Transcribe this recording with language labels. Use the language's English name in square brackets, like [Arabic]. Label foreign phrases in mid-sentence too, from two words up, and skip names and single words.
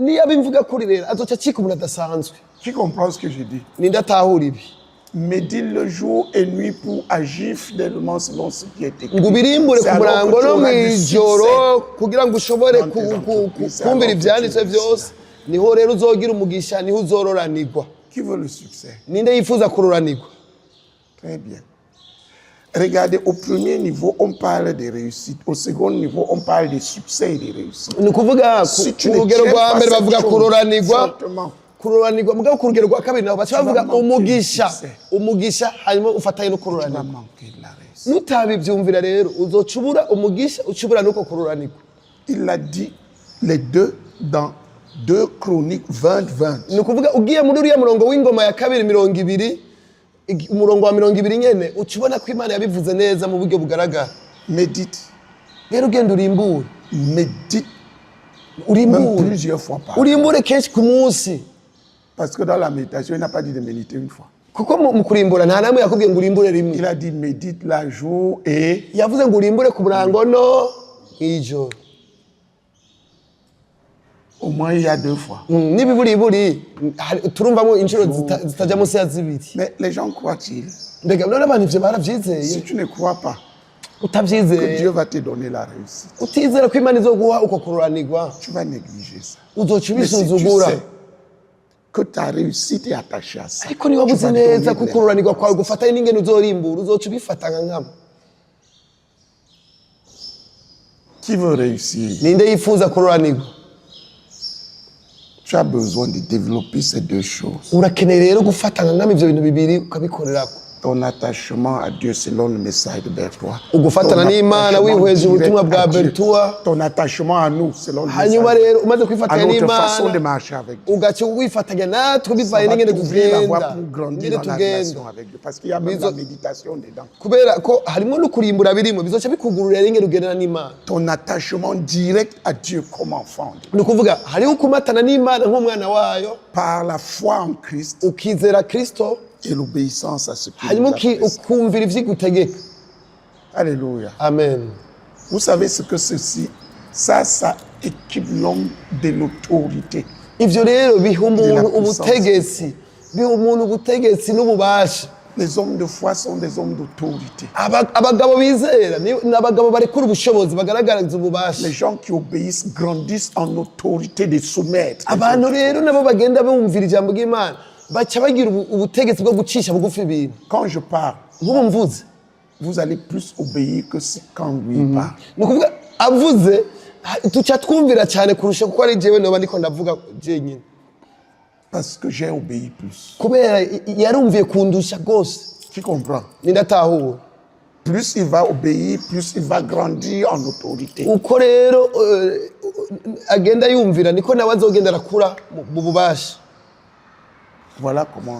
[French] Qui comprend ce que je dis? Médite le jour et nuit pour agir fidèlement selon ce qui est écrit. C'est alors que tu auras du succès dans tes entreprises. [Rundi] niho rero uzogira umugisha niho uzororanirwa. [French] Qui veut le succès? [Rundi] Ninde yifuza kuroranirwa? [French] Très bien. Regardez, au premier niveau, on parle de réussite. Au second niveau, on parle de succès et de réussite. [Rundi] Ni kuvuga ku rugero rwa mbere bavuga kuroranirwa, kuroranirwa mugabo ku rugero rwa kabiri naho bacha bavuga umugisha hanyuma ufatanye no kuroranirwa. Nutabivyumvira rero uzocubura umugisha ucubura nuko kuroranirwa. [French] Il a dit les deux dans 2 Chroniques 20:20. [Rundi] Ni kuvuga ugiye muri uriya murongo w'ingoma ya kabiri 20, umurongo wa 20 nyene ucubona ko Imana yabivuze neza mu buryo bugaragara. [French] Médite. [Rundi] Rero ugenda urimbure. [French] Médite. [Rundi] Urimbure. [French] Plusieurs fois par [Rundi] Urimbure kenshi ku munsi. [French] Parce que dans la méditation, il n'a pas dit de méditer une fois. [Rundi] Kuko mu kurimbura nta namwe yakubwiye ngo urimbure rimwe. [French] Il a dit médite la jour et [Rundi] yavuze ngo urimbure ku murango no ijoro. [French] Au moins il y a 2 fois. [Rundi] Nibiburi turumvamo inshuro zitajya munsi ya zibiri. [French] Mais les gens croient-ils? [Rundi] Mbega none abantu ivyo baravyizeye. [French] Si tu ne crois pas [Rundi] utavyizeye [French] que Dieu va te donner la réussite, [Rundi] utizera ko Imana izoguha uko kuroranirwa, [French] tu vas négliger ça. [Rundi] uzoca [French] Mais si tu [Rundi] ubisuzugura. [French] sais que ta réussite est attachée à ça, [Rundi] ariko niba uzi neza ko kuroranirwa kwawe gufatanye n'ingene uzorimbura uzoca ubifata nkama. [French] Qui veut réussir? [Rundi] Ninde yifuza kuroranirwa? [French] Tu as besoin de développer ces 2 choses. [Rundi] Urakeneye rero gufata nkama ivyo bintu bibiri ukabikorerako. [French] Ton attachement à Dieu selon le message de Bertois. [Rundi] Ugufatana n'Imana wihweje ubutumwa bwa Bertois. [French] Ton attachement à nous selon le [Rundi] hanyuma rero umaze kwifatanya n'Imana. [French] Façon de [Rundi] n'Imana [French] marcher avec Dieu. [Rundi] ugaca wifatanya natwe bivaye n'ingene tugenda. Ngene tugenda. [French] Parce qu'il y a même la méditation dedans. [Rundi] Kubera ko harimo no kurimbura birimo bizoca bikugururira ingene ugendana n'Imana. [French] Ton attachement direct à Dieu comme enfant. [Rundi] Ni kuvuga hariho kumatana n'Imana nk'umwana wayo [French] Par la foi en Christ [Rundi] ukizera Kristo [French] et l'obéissance à ce qu'il [Rundi] hanyuma [French] nous a prescrit. [Rundi] ukumvira ivyigutegeka. [French] Alléluia. Amen. Vous savez ce que ceci, ça équipe l'homme de l'autorité. [Rundi] Ivyo rero biha umuntu ubutegetsi, biha umuntu ubutegetsi n'ububasha. [French] Les hommes de foi sont des hommes d'autorité. [Rundi] Abagabo bizera ni abagabo barekura ubushobozi bagaragariza ububasha. [French] Les gens qui obéissent grandissent en autorité de soumettre. [Rundi] Abantu rero nabo bagenda bumvira ijambo ry'Imana baca bagira ubutegetsi bwo gucisha bugufi ibintu. [French] Quand je parle, [Rundi] nk'ubu mvuze, [French] vous allez plus obéir que quand lui parle. [Rundi] Ni ukuvuga avuze tuca twumvira cyane kurusha kuko ari jewe noba ndiko ndavuga jenyine. [French] Parce que j'ai obéi plus. [Rundi] Kubera yarumviye kundusha gose. [French] Tu comprends? [Rundi] Nindatahura. [French] Plus il va obéir, plus il va grandir en autorité. [Rundi] Uko rero agenda yumvira niko nawe azogenda arakura mu bubasha. [French] Voilà comment.